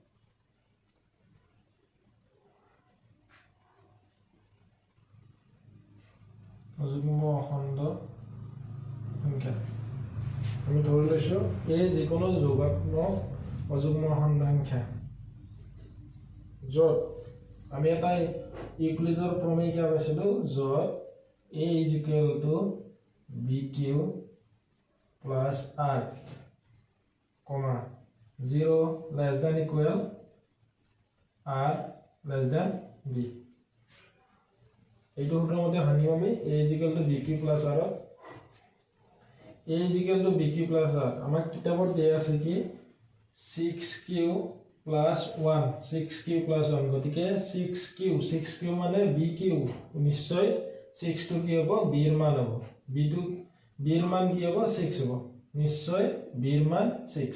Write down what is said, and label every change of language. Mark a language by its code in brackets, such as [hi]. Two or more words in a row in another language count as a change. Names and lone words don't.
[as] আমি ধৰি লৈছো এই যিকোনো যোগাত্মক অযুগ্ম অখণ্ড সংখ্যা য'ত আমি এটা ইউক্লিডৰ প্ৰমেয়িকা পাইছিলো য'ত [en] a = bq plus r, 0 less than equal r less than b। [as] এইটো সূত্ৰৰ মতে ভাঙিম আমি [en] a = bq plus r। a = bq plus r [as] আমাক কিতাপত দিয়া আছে কি 6q+1 গতিকে 6q মানে bq, নিশ্চয় 6 টো কি হ'ব b এর মান হ'ব, b এর মান কি হ'ব 6 হ'ব, নিশ্চয় b এর মান 6।